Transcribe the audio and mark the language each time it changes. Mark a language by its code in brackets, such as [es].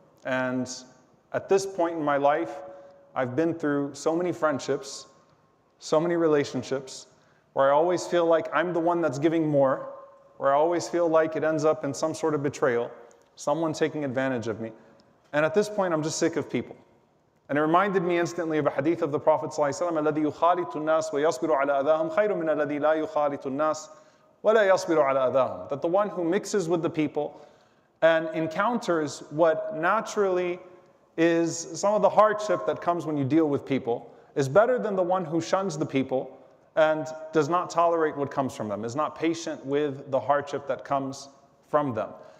[en] And at this point in my life, I've been through so many friendships, so many relationships, where I always feel like I'm the one that's giving more, where I always feel like it ends up in some sort of betrayal, someone taking advantage of me. And at this point, I'm just sick of people. And it reminded me instantly of a hadith of the Prophet ﷺ, [ar] الَّذِي يُخَالِطُ النَّاسِ وَيَصْبِرُ عَلَى أَذَاهُمْ خَيْرٌ مِنَ الَّذِي لَا يُخَالِطُ النَّاسِ وَلَا يَصْبِرُ عَلَى أَذَاهُمْ. [en] That the one who mixes with the people and encounters what naturally is some of the hardship that comes when you deal with people is better than the one who shuns the people and does not tolerate what comes from them, is not patient with the hardship that comes from them.